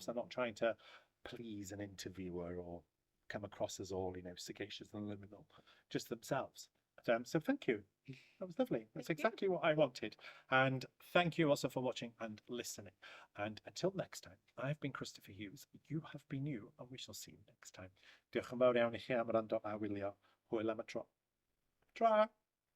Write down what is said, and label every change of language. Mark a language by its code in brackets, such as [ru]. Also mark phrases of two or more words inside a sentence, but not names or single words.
[en] They're not trying to please an interviewer or come across as all, sagacious and liminal, just themselves. So thank you. That was lovely. That's Thank you. exactly what I wanted. And thank you also for watching and listening. And until next time, I've been Kristoffer Hughes. You have been you, and we shall see you next time. [cy] Diolch yn fawr iawn i chi am wrando a wylio. Hwyl am y tro. Tra!